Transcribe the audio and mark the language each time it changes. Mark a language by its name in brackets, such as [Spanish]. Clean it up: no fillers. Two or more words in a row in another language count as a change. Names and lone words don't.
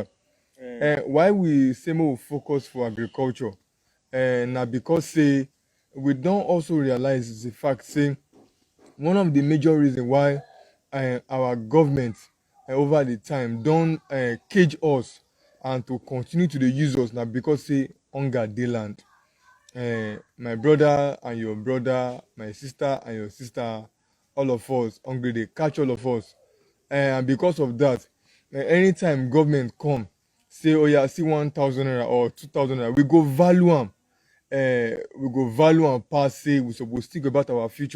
[Nigerian Pidgin] Why we say make we focus for agriculture? Now because say we don't also realize the fact say one of the major reasons why our government over the time don't cage us and to continue to dey use us now because say hunger dey land. My brother and your brother, my sister and your sister, all of us hungry dey catch all of us. And because of that, anytime government come say oh yeah see 1,000 naira or 2,000 naira, we go value am pass say we suppose think about our future.